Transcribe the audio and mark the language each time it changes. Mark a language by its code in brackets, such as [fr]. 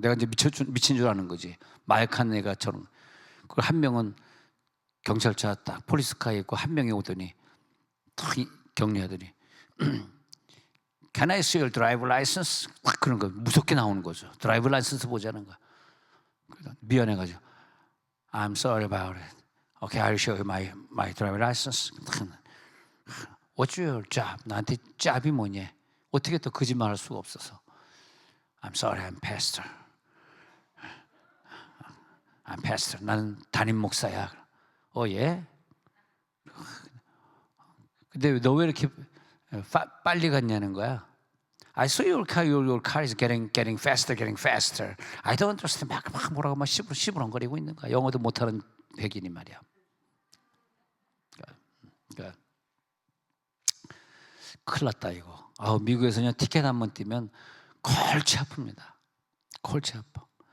[ko] 내가 이제 미친 줄 아는 거지. 마약한 애가처럼. 그 한 명은 경찰차 딱 폴리스카에 있고, 한 명이 오더니 탁 격리하더니 [en] Can I see your driver license? [ko] 딱 그런 거 무섭게 나오는 거죠. 드라이브 라이선스 보자는 거. 미안해가지고 [en] I'm sorry about it. Okay, I'll show you my driver license. What's your job? [ko] 나한테 job이 뭐냐? 어떻게 또 거짓말할 수가 없어서. [en] I'm sorry, I'm pastor. I'm pastor. [ko] 나는 담임 목사야. 예? 근데 너 왜 이렇게 빨리 갔냐는 거야. [en] I saw your car is getting faster, getting faster. I don't understand. [ko] 막 뭐라고 막 시부렁거리고 있는 거야. 영어도 못하는 백인이 말이야. 그러니까 큰일 났다 이거. 미국에서는 티켓 한 번 뛰면 골치 아픕니다. 골치 아파.